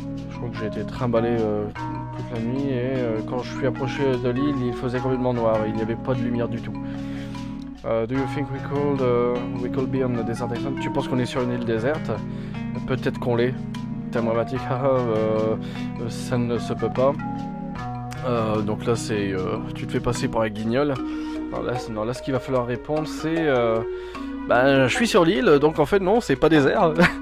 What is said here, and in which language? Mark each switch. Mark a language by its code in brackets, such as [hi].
[fr] Je crois que j'ai été trimballé toute la nuit et quand je suis approché de l'île, il faisait complètement noir, il n'y avait pas de lumière du tout. [en] Do you think we could be on a desert island? [fr] Tu penses qu'on est sur une île déserte? Peut-être qu'on l'est. Thème dramatique, ça ne se peut pas. Donc là c'est tu te fais passer pour un guignol. Non, là ce qu'il va falloir répondre c'est bah je suis sur l'île donc en fait non c'est pas désert.